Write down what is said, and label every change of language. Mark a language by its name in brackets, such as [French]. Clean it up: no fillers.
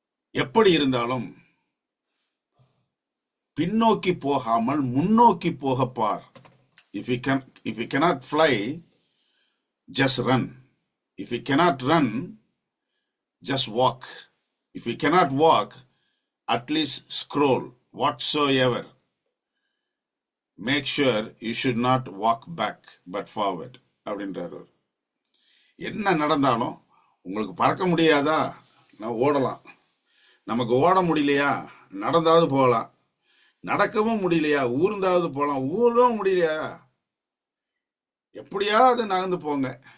[Tamil] எப்படி இருந்தாலும் பின்னோக்கி போகாமல் முன்னோக்கி போக பார். [English] If you cannot fly, just run. If you cannot run, just walk. If you cannot walk, at least scroll. Whatsoever, make sure you should not walk back but forward [Tamil] அப்படின்றார். என்ன நடந்தாலும் உங்களுக்கு பறக்க முடியாதா, நான் ஓடலாம். நமக்கு ஓட முடியலையா, நடந்தாவது போகலாம். நடக்கவும் முடியலையா, ஊர்ந்தாவது போகலாம். ஊரவும் முடியலையா, எப்படியாவது நகர்ந்து போங்க.